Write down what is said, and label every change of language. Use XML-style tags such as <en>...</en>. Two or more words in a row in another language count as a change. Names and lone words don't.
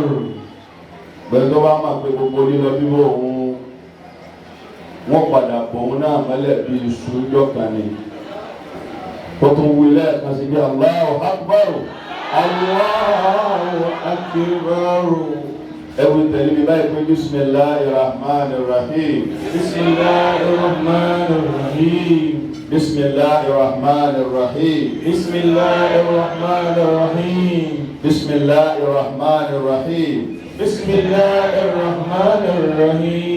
<yo>Gbẹ̀dọ́ bá mọ̀ pé gbogbo lílọ bíbọ̀ òun wọ́n padà bọ̀ òun náà mọ́lẹ̀ bí iṣu jọ́kan ni kó tún wí lẹ́ẹ̀kan sí bí</yo> <ar>الله أكبر. الله أكبر.</ar> <yo>Ẹ̀wù tẹ̀lé mi báyìí pé</yo> <ar>بسم الله الرحمن الرحيم. بسم الله الرحمن الرحيم. بسم الله الرحمن الرحيم بسم الله الرحمن الرحيم. بسم الله الرحمن الرحيم بسم الله الرحمن الرحيم.</ar>